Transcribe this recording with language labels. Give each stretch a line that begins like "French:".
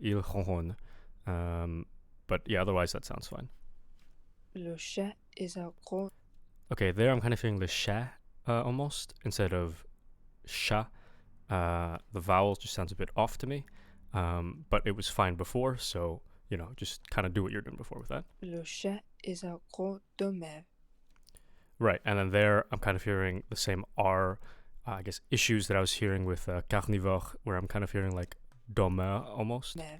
French: Il ronronne.
English: But yeah, otherwise that sounds fine.
French: Le chat est un gros.
English: Okay, there I'm kind of feeling the sha almost instead of sha. The vowel just sounds a bit off to me, but it was fine before, so just kind of do what you're doing before with that.
French: Le chat est un gros dommage.
English: Right, and then there I'm kind of hearing the same R, I guess, issues that I was hearing with carnivore, where I'm kind of hearing like dommeur almost.